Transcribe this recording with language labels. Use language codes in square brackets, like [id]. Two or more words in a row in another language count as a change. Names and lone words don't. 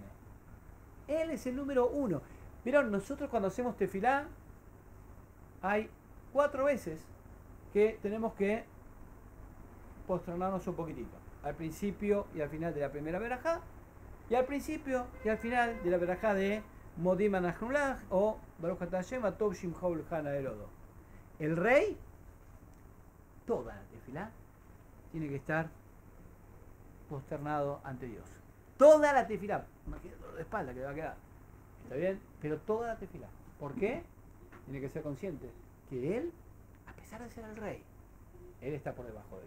[es] Él es el número uno. Vieron, nosotros cuando hacemos tefilá, hay 4 veces que tenemos que posternarnos un poquitito. Al principio y al final de la primera verajá, y al principio y al final de la verajá de [he] מודים אנחנו לך [es] o [he] ברוך אתה ה' הטוב שמך ולך נאה להודות. [es] El rey, toda la tefilá, tiene que estar posternado ante Dios. Toda la tefilá. Imagínate dolor de espalda que le va a quedar. ¿Está bien? Pero toda la tefilá. ¿Por qué? Tiene que ser consciente que él, a pesar de ser el rey, él está por debajo de Dios.